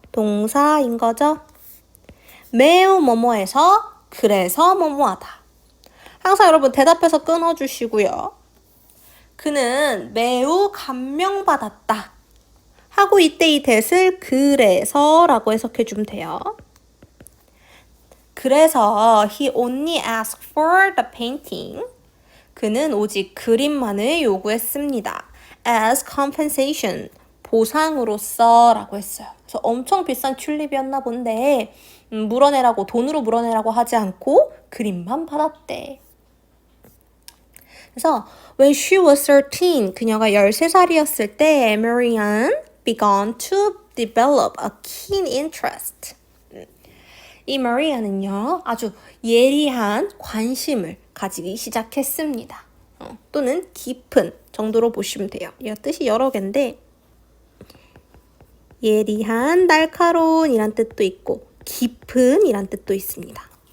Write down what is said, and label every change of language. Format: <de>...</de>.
<ko>동사인 거죠. 매우 뭐뭐해서 그래서 뭐뭐하다. 항상 여러분 대답해서 끊어주시고요. 그는 매우 감명받았다. 하고 이때 이 that을 그래서 라고 해석해주면 돼요. 그래서</ko> <en>he only asked for the painting.</en> <ko>그는 오직 그림만을 요구했습니다.</ko> <en>As compensation.</en> <ko>보상으로서 라고 했어요. 그래서 엄청 비싼 튤립이었나 본데 물어내라고 돈으로 물어내라고 하지 않고 그림만 받았대. 그래서</ko> <en>when she was 13,</en> <ko>그녀가 13살이었을 때</ko> <en>Marianne began to develop a keen interest.</en> <ko>이 Marianne은요 아주 예리한 관심을 가지기 시작했습니다. 또는 깊은 정도로 보시면 돼요. 이 뜻이 여러 개인데 예리한, 날카로운 이란 뜻도 있고 깊은 이란 뜻도 있습니다.</ko>